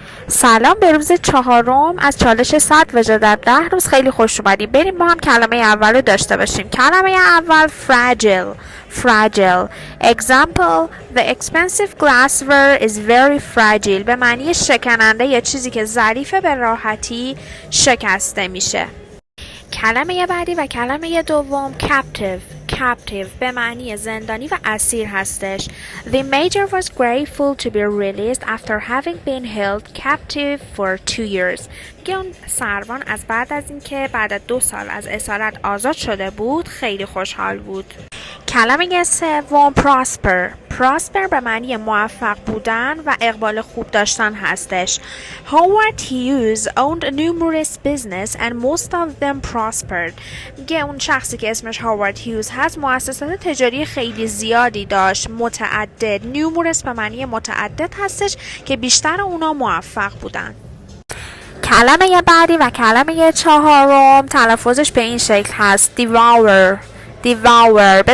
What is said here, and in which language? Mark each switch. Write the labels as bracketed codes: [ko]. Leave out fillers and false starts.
[fa] سلام، به روز چهارم از چالش 100 وجه در 10 روز. خیلی خوش اومدیم. بریم با هم کلمه اول رو داشته باشیم. کلمه اول fragile. [en] fragile. Example: the expensive glassware is very fragile. [fa] به معنی شکننده یا چیزی که ظریف به راحتی شکسته میشه. کلمه بعدی و کلمه دوم captive به معنی زندانی و اسیر هستش. [en] The major was grateful to be released after having been held captive for 2 years. [fa] میگه اون سروان از بعد از اینکه بعد از 2 سال از اسارت آزاد شده بود خیلی خوشحال بود. کلمه سوم prosper به معنی موفق بودن و اقبال خوب داشتن هستش. [en] Howard Hughes owned numerous business and most of them prospered. [fa] میگه اون شخصی که اسمش هاوارد هیوز هست مؤسسات تجاری خیلی زیادی داشت، متعدد. numerous به معنی متعدد هستش که بیشتر اونا موفق بودن. کلمه بعدی و کلمه چهارم تلفظش به این شکل هست: devour.